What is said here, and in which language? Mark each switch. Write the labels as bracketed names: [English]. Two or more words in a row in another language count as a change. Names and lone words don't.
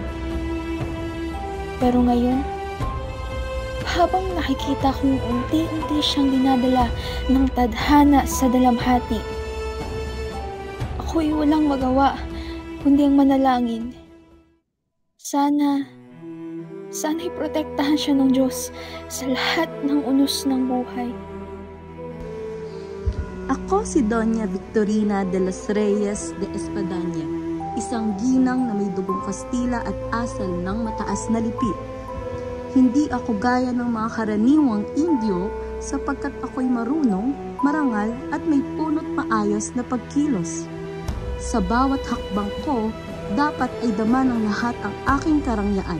[Filipino] Pero ngayon, habang nakikita kong unti-unti siyang dinadala ng tadhana sa dalamhati, ako'y walang magawa kundi ang manalangin. Sana'y protektahan siya ng Diyos sa lahat ng unos ng buhay. Ako si Doña Victorina de los Reyes de Espadaña, isang ginang na may dugong Kastila at asal ng mataas na lipi. Hindi ako gaya ng mga karaniwang Indio sapagkat ako'y marunong, marangal at may punot maayos na pagkilos. Sa bawat hakbang ko, dapat ay dama ng lahat ang aking karangyaan.